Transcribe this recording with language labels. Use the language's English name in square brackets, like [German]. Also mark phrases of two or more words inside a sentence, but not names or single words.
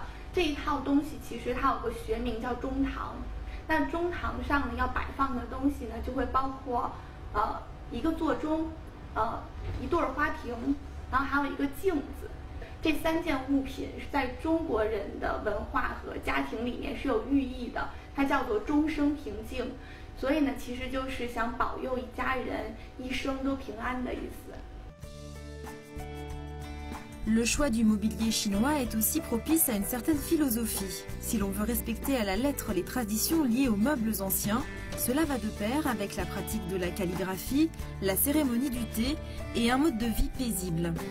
[Chinese] 这一套东西其实它有个学名叫中堂，那中堂上呢要摆放的东西呢就会包括1个座钟，1对花瓶。然后还有1个镜子，这3件物品是在中国人的文化和家庭里面是有寓意的，它叫做终生平静，所以呢，其实就是想保佑一家人一生都平安的意思。 [French] Le choix du mobilier chinois est aussi propice à une certaine philosophie. Si l'on veut respecter à la lettre les traditions liées aux meubles anciens, cela va de pair avec la pratique de la calligraphie, la cérémonie du thé et un mode de vie paisible.